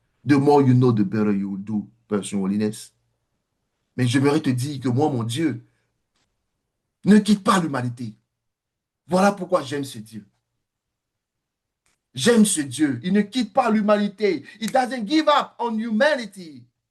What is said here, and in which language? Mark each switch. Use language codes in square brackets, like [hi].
[en] The more you know, the better you will do, Person Holiness. [fr] Mais j'aimerais te dire que moi, mon Dieu, ne quitte pas l'humanité. Voilà pourquoi j'aime ce Dieu. J'aime ce Dieu. Il ne quitte pas l'humanité. [en] He doesn't give up on humanity.